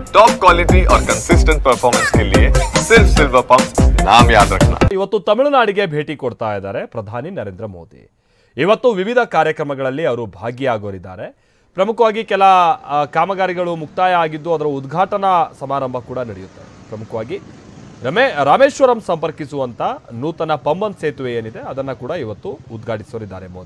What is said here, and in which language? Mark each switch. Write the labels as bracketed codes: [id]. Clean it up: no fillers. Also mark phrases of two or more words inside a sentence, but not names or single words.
[en] top quality [hi] और [en] consistent performance [hi] के लिए सिर्फ सिल्वर पंप नाम याद रखना। [kn] ಇವತ್ತು ತಮಿಳುನಾಡಿಗೆ ಭೇಟಿ ಕೊಡ್ತಾ ಇದ್ದಾರೆ ಪ್ರಧಾನಿ ನರೇಂದ್ರ ಮೋದಿ. ಇವತ್ತು ವಿವಿಧ ಕಾರ್ಯಕ್ರಮಗಳಲ್ಲಿ ಅವರು ಭಾಗಿಯಾಗೋರಿದ್ದಾರೆ. ಪ್ರಮುಖವಾಗಿ ಕೆಲ ಕಾಮಗಾರಿಗಳು ಮುಕ್ತಾಯ ಆಗಿದ್ದು ಅದರ ಉದ್ಘಾಟನಾ ಸಮಾರಂಭ ಕೂಡ ನಡೆಯುತ್ತೆ. ಪ್ರಮುಖವಾಗಿ ರಾಮೇಶ್ವರಂ ಸಂಪರ್ಕಿಸುವಂತ ನೂತನ ಪಂಬನ್ ಸೇತುವೆ ಏನಿದೆ ಅದನ್ನ ಕೂಡ ಇವತ್ತು ಉದ್ಘಾಟಿಸೋರಿದ್ದಾರೆ ಮೋದಿ.